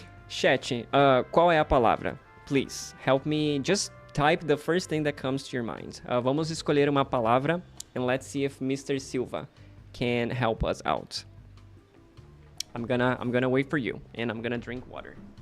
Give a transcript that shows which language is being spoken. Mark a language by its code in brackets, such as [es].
[pt] Chat, qual é a palavra? [en] Please, help me. Just type the first thing that comes to your mind. [pt] Vamos escolher uma palavra [en] and let's see if Mr. Silva can help us out. I'm gonna wait for you and I'm gonna drink water.